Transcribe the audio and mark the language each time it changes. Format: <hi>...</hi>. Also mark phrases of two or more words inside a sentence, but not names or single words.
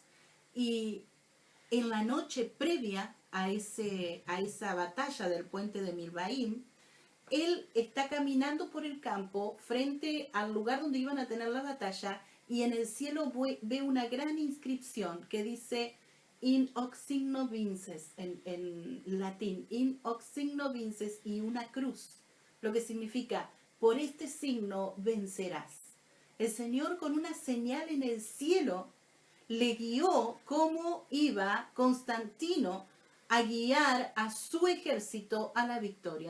<es>y en la noche previa a esa batalla del puente de Milbaim, él está caminando por el campo frente al lugar donde iban a tener la batalla, y en el cielo ve una gran inscripción que dice</es> <la>in hoc signo vinces,</la> <es>en latín,</es> <la>in hoc signo vinces,</la> <es>y una cruz, lo que significa, por este signo vencerás. El Señor, con una señal en el cielo, le guió cómo iba Constantino a guiar a su ejército a la victoria.</es>